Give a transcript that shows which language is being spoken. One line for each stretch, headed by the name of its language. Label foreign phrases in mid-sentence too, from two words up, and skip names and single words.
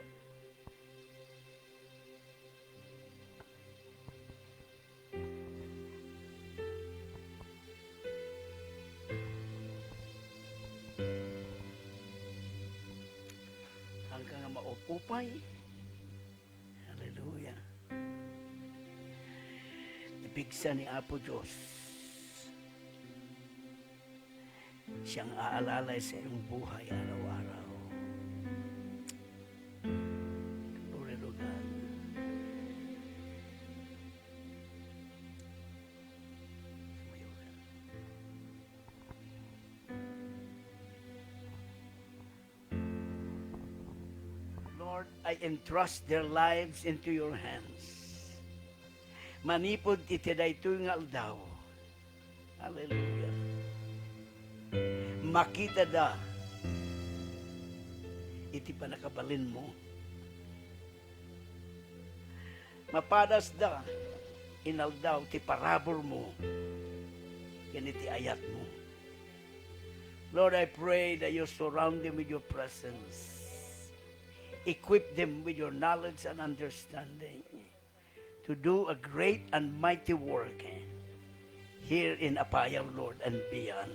Iloko: Hanggang nga maupupay. Hallelujah. Ipigsa ni Apo Diyos.
Filipino: Siyang aalalay sa iyong buhay araw-araw.
English: Glory to God. Lord, I entrust their lives into your hands.
Iloko: Manipod iti daytoy nga aldaw. Hallelujah. Makita da iti panakabalin mo. Mapadas da inaldaw ti parabor mo. Yan iti ayat mo.
English: Lord, I pray that you surround them with your presence. Equip them with your knowledge and understanding to do a great and mighty work here in Apayao, Lord, and beyond.